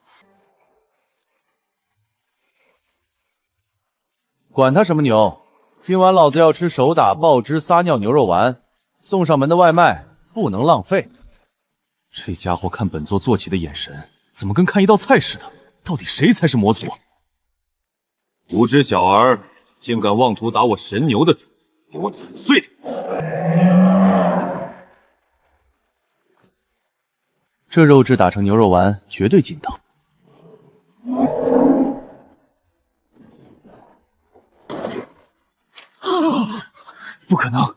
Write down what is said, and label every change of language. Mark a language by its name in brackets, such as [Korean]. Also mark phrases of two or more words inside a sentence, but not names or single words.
[Chinese] 管他什麼牛，今晚老子要吃手打爆汁撒尿牛肉丸，送上門的外賣不能浪費。這家伙看本座做起的眼神，怎麼跟看一道菜似的？到底誰才是魔族？無知小兒，竟敢妄圖打我神牛的主，給我慘碎他！這肉質打成牛肉丸，絕對筋道。不可能！